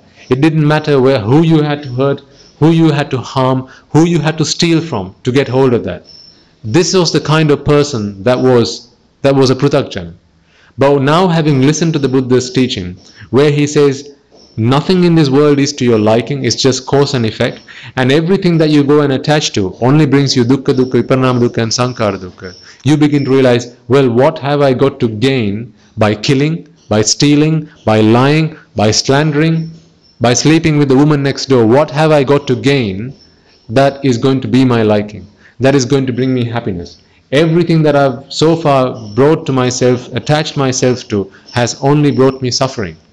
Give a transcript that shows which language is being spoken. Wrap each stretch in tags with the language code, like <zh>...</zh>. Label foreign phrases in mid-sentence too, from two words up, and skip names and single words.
<en>It didn't matter who you had to hurt, who you had to harm, who you had to steal from to get hold of that. This was the kind of person that was a Pruthakjana. But now, having listened to the Buddha's teaching, where he says, nothing in this world is to your liking, it's just cause and effect, and everything that you go and attach to only brings you</en> <pi>dukkha, viparinama dukkha</pi> <en>and</en> <pi>sankhara dukkha.</pi> <en>You begin to realize, well, what have I got to gain by killing, by stealing, by lying, by slandering, by sleeping with the woman next door? What have I got to gain that is going to be my liking, that is going to bring me happiness? Everything that I've so far brought to myself, attached myself to, has only brought me suffering.</en>